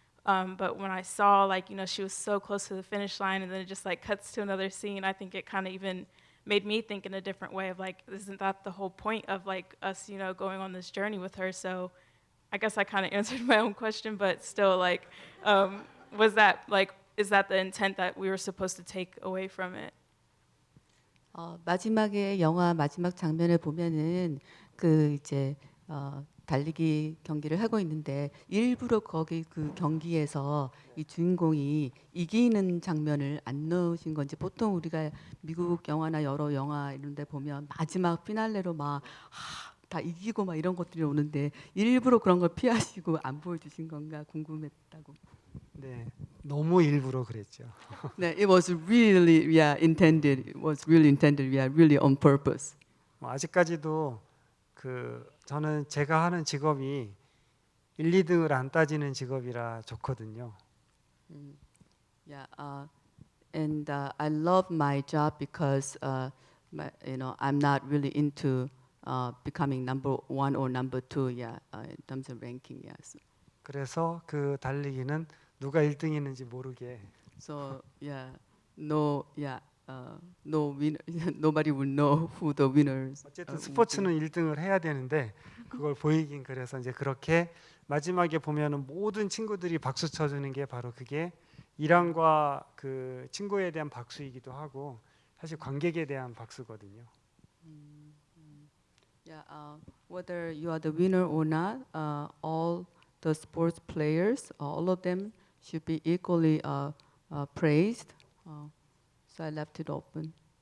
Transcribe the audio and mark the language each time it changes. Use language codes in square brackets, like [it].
[en] But when I saw like, she was so close to the finish line and then it just like cuts to another scene, I think it kind of even made me think in a different way of like, isn't that the whole point of like us, you know, going on this journey with her? So I guess I kind of answered my own question, but still, like, was that like, is that the intent that we were supposed to take away from it? [ko] 마지막에 영화 마지막 장면을 보면은 그 이제 달리기 경기를 하고 있는데 일부러 거기 그 경기에서 이 주인공이 이기는 장면을 안 넣으신 건지, 보통 우리가 미국 영화나 여러 영화 이런 데 보면 마지막 피날레로 막 다 이기고 막 이런 것들이 오는데 일부러 그런 걸 피하시고 안 보여주신 건가 궁금했다고. 네, 너무 일부러 그랬죠. [en] 네, it was really intended. It was really intended. Really on purpose. [ko] 뭐 아직까지도 저는 제가 하는 직업이 1, 2등을 안 따지는 직업이라 좋거든요. [en] Yeah, and I love my job because I'm not really into becoming number one or number two. Yeah, in terms of ranking. Yes. [ko] 그래서 그 달리기는 누가 1등이는지 모르게. [en] So no winner. Nobody will know who the winners. [ko] 어쨌든 스포츠는 1등을 해야 되는데 그걸 보이긴 그래서 이제 그렇게 마지막에 보면은 모든 친구들이 박수 쳐주는 게 바로 그게 이란과 그 친구에 대한 박수이기도 하고 사실 관객에 대한 박수거든요. [en] Yeah, whether you are the winner or not, all the sports players, all of them should be equally praised. So I left it open.